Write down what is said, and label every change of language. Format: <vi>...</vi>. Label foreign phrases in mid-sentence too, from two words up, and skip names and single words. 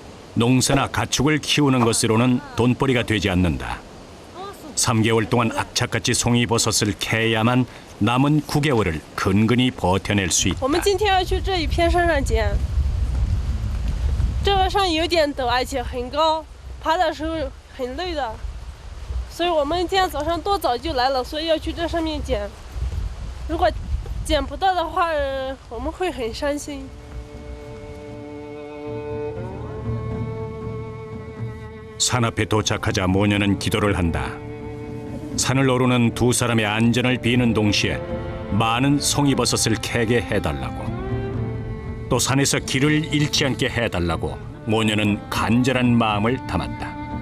<ko>농사나 가축을 키우는 것으로는 돈벌이가 되지 않는다. 3개월 동안 악착같이 송이버섯을 캐야만 남은 9개월을 근근히 버텨낼 수 있다.</ko> <zh>我们今天要去这一片山上捡，这个山有点陡，而且很高，爬的时候很累的，所以我们今天早上多早就来了，所以要去这上面捡。如果捡不到的话，我们会很伤心。</zh> <ko>산 앞에 도착하자 모녀는 기도를 한다. 산을 오르는 두 사람의 안전을 비는 동시에 많은 송이버섯을 캐게 해달라고. 또 산에서 길을 잃지 않게 해달라고 모녀는 간절한 마음을 담았다.</ko>